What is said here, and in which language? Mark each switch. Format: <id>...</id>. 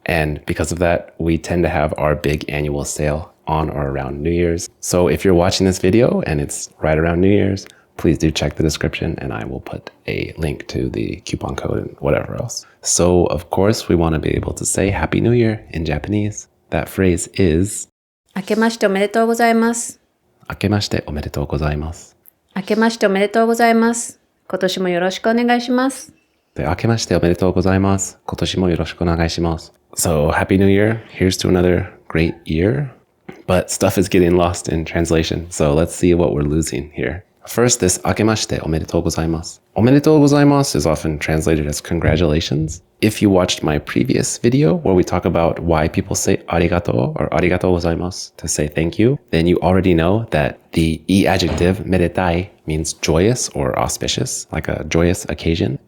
<en>And because of that, we tend to have our big annual sale on or around New Year's. So if you're watching this video and it's right around New Year's, please do check the description and I will put a link to the coupon code and whatever else. So of course, we want to be able to say Happy New Year in Japanese. That phrase is</en> <ja>明けましておめでとうございます。明けましておめでとうございます。明けましておめでとうございます。今年もよろしくお願いします。で、明けましておめでとうございます。今年もよろしくお願いします。</ja> <en>So, Happy New Year. Here's to another great year. But stuff is getting lost in translation, so let's see what we're losing here. First, this</en> <ja>明けましておめでとうございます。</ja> <en>おめでとうございます is often translated as congratulations. If you watched my previous video where we talk about why people say arigato or arigatou gozaimasu to say thank you, then you already know that the e adjective medetai means joyous or auspicious, like a joyous occasion.</en>